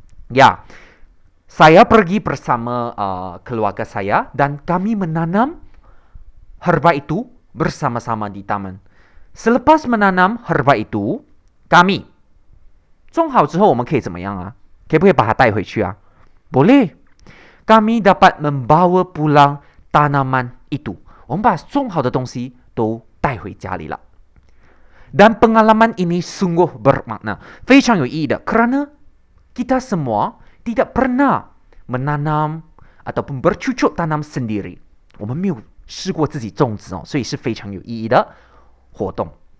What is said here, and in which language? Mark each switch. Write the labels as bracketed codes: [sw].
[ms] Ya, saya pergi bersama keluarga saya dan kami menanam herba itu bersama-sama di taman. Selepas menanam herba itu, kami [zh] 种好之后我们可以怎么样啊？可不可以把它带回去啊？ [ms] Boleh. Kami dapat membawa pulang tanaman itu. [zh] 我们把种好的东西都带回家里了。 [ms] Dan pengalaman ini sungguh bermakna, [zh] 非常有意义的 [ms] kerana kita semua tidak pernah menanam ataupun bercucuk tanam sendiri. [zh] 我们没有试过自己种植所以是非常有意义的活动。